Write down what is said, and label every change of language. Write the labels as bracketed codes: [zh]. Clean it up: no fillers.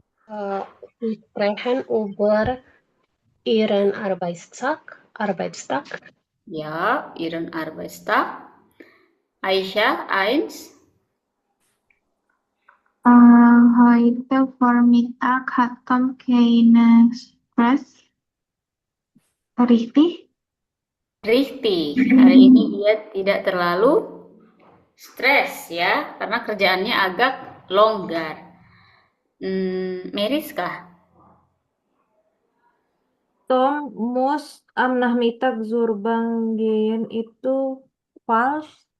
[de] Sie sprechen über Ihren Arbeitstag. ya, Ihren Arbeitstag. Aisyah, eins. Heute Vormittag hat Tom keine Stress. Richtig? Richtig. [id] Hari ini dia tidak terlalu stres ya, karena kerjaannya agak longgar. Meriska, [de] Tom muss am Nachmittag zur Bank gehen [id] itu [de] falsch